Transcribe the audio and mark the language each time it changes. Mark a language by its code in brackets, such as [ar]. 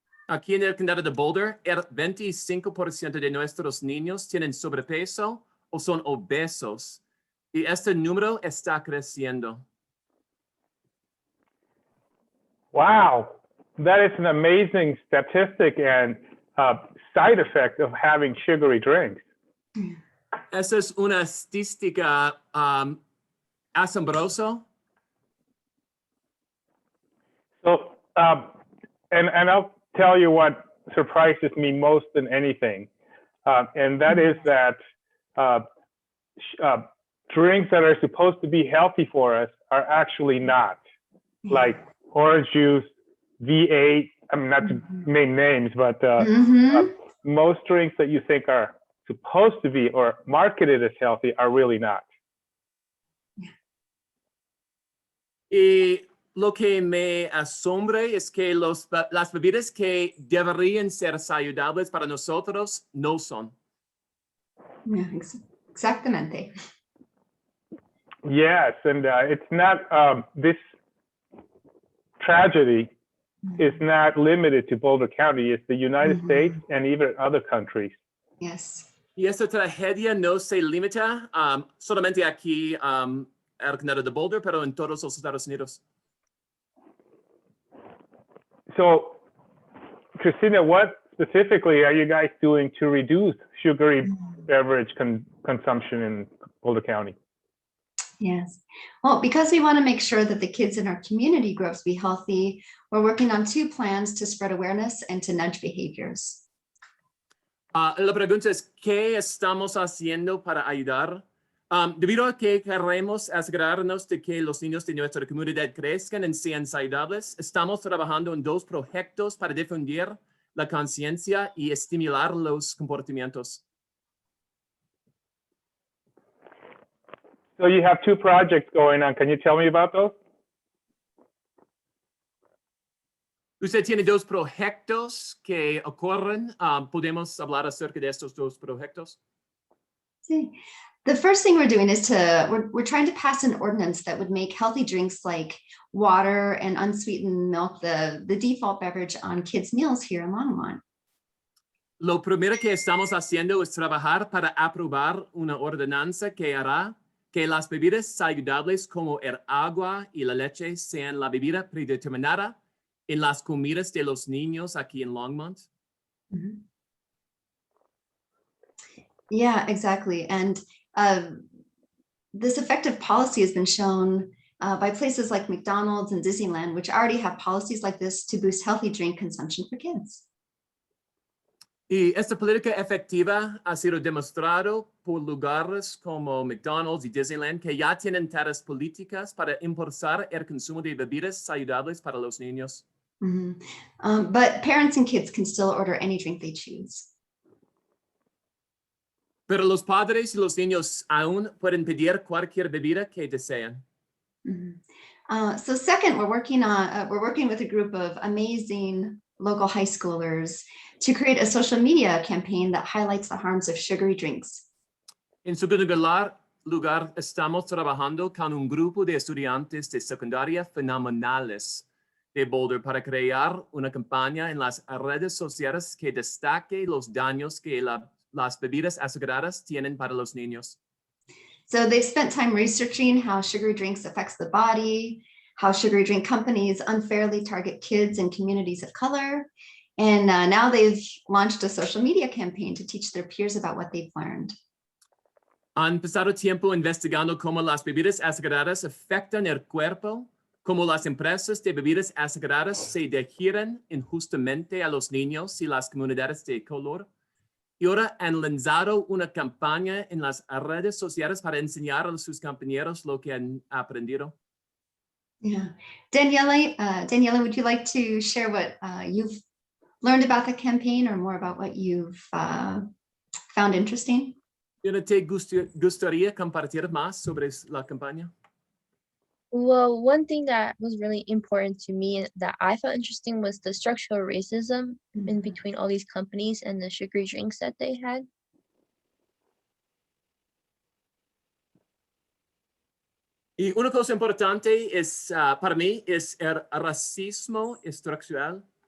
[es] Aquí en el condado de Boulder, el 25% de nuestros niños tienen sobrepeso o son obesos, y este número está creciendo. [en] Wow, that is an amazing statistic and side effect of having sugary drinks. [es] Esa es una estadística asombrosa. [en] So, and I'll tell you what surprises me most than anything, and that is that drinks that are supposed to be healthy for us are actually not, like orange juice, V8. I mean, not to name names, but most drinks that you think are supposed to be or marketed as healthy are really not. [es] Y lo que me asombra es que las bebidas que deberían ser saludables para nosotros no son. [en] Yeah, [es] exactamente. [en] Yes, and it's not, this tragedy is not limited to Boulder County. It's the United States and even other countries. Yes. [es] Y esta tragedia no se limita solamente aquí al condado de Boulder, pero en todos los Estados Unidos. [en] So, Christina, what specifically are you guys doing to reduce sugary beverage consumption in Boulder County? Yes. Well, because we want to make sure that the kids in our community grow up to be healthy, we're working on 2 plans to spread awareness and to nudge behaviors. [es] La pregunta es, ¿qué estamos haciendo para ayudar? Debido a que queremos asegurarnos de que los niños de nuestra comunidad crezcan y sean saludables, estamos trabajando en 2 proyectos para difundir la conciencia y estimular los comportamientos. [en] So you have 2 projects going on. Can you tell me about those? [es] Usted tiene 2 proyectos que ocurren. ¿Podemos hablar acerca de estos 2 proyectos? Sí. [en] The first thing we're doing is we're trying to pass an ordinance that would make healthy drinks like water and unsweetened milk the default beverage on kids' meals here in Longmont. [es] Lo primero que estamos haciendo es trabajar para aprobar una ordenanza que hará que las bebidas saludables como el agua y la leche sean la bebida predeterminada en las comidas de los niños aquí en Longmont. [en] Yeah, exactly. And this effective policy has been shown by places like McDonald's and Disneyland, which already have policies like this to boost healthy drink consumption for kids. [es] Y esta política efectiva ha sido demostrado por lugares como McDonald's y Disneyland que ya tienen tales políticas para impulsar el consumo de bebidas saludables para los niños. [en] But parents and kids can still order any drink they choose. [es] Pero los padres y los niños aún pueden pedir cualquier bebida que desean. [en] So second, we're working with a group of amazing local high schoolers to create a social media campaign that highlights the harms of sugary drinks. [es] En segundo lugar, lugar estamos trabajando con un grupo de estudiantes de secundaria fenomenales de Boulder para crear una campaña en las redes sociales que destaque los daños que las bebidas azucaradas tienen para los niños. [en] So they've spent time researching how sugary drinks affects the body, how sugary drink companies unfairly target kids and communities of color. And now they've launched a social media campaign to teach their peers about what they've learned. [es] Han pasado tiempo investigando cómo las bebidas azucaradas afectan el cuerpo, cómo las empresas de bebidas azucaradas se dirigen injustamente a los niños y las comunidades de color. Y ahora han lanzado una campaña en las redes sociales para enseñar a sus compañeros lo que han aprendido. [en] Yeah. Daniela, would you like to share what you've learned about the campaign or more about what you've found interesting? [es] ¿Te gustaría compartir más sobre la campaña? [en] Well, one thing that was really important to me that I found interesting was the structural racism in between all these companies and the sugary drinks that they had. [es] Y una cosa importante es, para mí es el racismo estructural.